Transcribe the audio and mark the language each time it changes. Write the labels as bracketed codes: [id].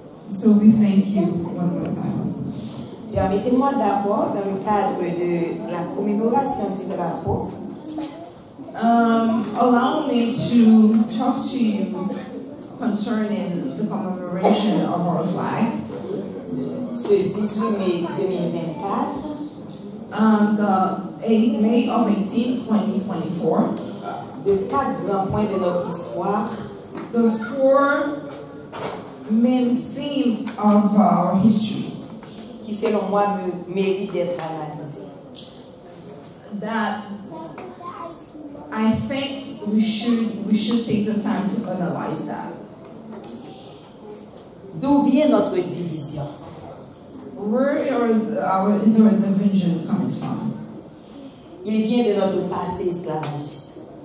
[en] So we thank you one more time. [fr] Permettez-moi d'abord, dans le cadre de la commémoration du drapeau, [en] allow me to talk to you concerning the commemoration of our flag. [fr] Ce 18 mai 2024, [en] the 8th May of 2024, [fr] de 4 grands points de notre histoire, [en] the 4 main themes of our history, [fr] qui selon moi méritent d'être analysés. [en] That I think we should take the time to analyze that. [fr] D'où vient notre division? [en] Where is our division coming from? [fr] Il vient de notre passé esclavagiste.